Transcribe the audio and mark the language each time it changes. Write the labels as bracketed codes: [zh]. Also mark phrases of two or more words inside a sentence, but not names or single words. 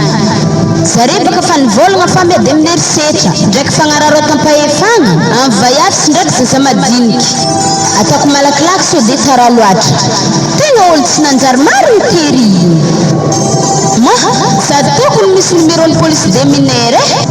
[mg] Zare baka fa nivolagna fa medy amin'ny erisetra ndraiky fagnararo tampahefagna amin'ny vaiafy ndraiky zaza madiniky. Ataoko malakilaky so de tara loatra. Tegna olo tsy nanjary maro mitery igny. Sady tokony misy numéro ny [fr] police des mineurs [mg] e.